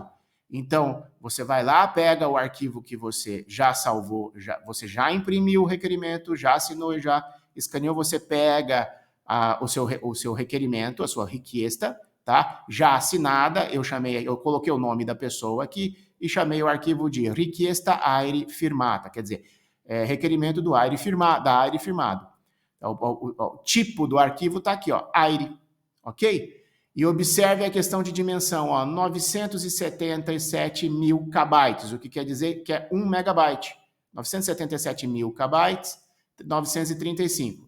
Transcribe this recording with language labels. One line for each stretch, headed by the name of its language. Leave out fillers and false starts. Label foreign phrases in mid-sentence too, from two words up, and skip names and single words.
Portuguese: Então, você vai lá, pega o arquivo que você já salvou, você já imprimiu o requerimento, já assinou e já escaneou, você pega o seu requerimento, a sua richiesta, tá? Já assinada, eu coloquei o nome da pessoa aqui e chamei o arquivo de
Italian: richiesta AIRE firmata,
Portuguese: quer dizer, requerimento do AIRE da AIRE firmado. O tipo do arquivo está aqui, ó, AIRE, ok? E observe a questão de dimensão, ó, 977 mil kbytes, o que quer dizer que é 1 megabyte. 977 mil kbytes, 935.